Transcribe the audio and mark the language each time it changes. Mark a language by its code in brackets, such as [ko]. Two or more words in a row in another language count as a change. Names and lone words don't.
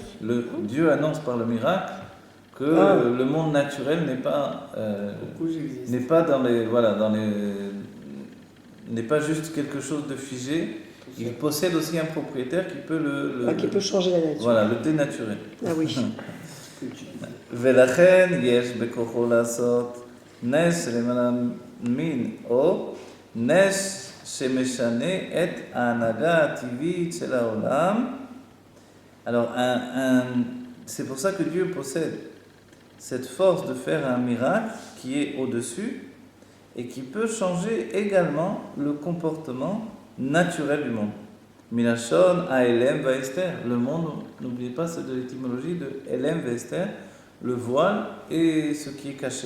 [fr] Dieu annonce par le miracle que le monde naturel n'est pas dans les n'est pas juste quelque chose de figé. Il possède aussi un propriétaire qui peut qui peut changer la nature. Voilà, le dénaturer. Ah oui. [he] ולכן יש בכוחו לעשות נס למען מין או נס שמשנה את ההנהגה הטבעית של העולם. [fr] Alors, c'est pour ça que Dieu possède cette force de faire un miracle qui est au-dessus et qui peut changer également le comportement naturel du monde. [he] מלשון העלם והסתר. [fr] Le monde, n'oubliez pas, c'est de l'étymologie de [he] העלם והסתר, [fr] le voile et ce qui est caché.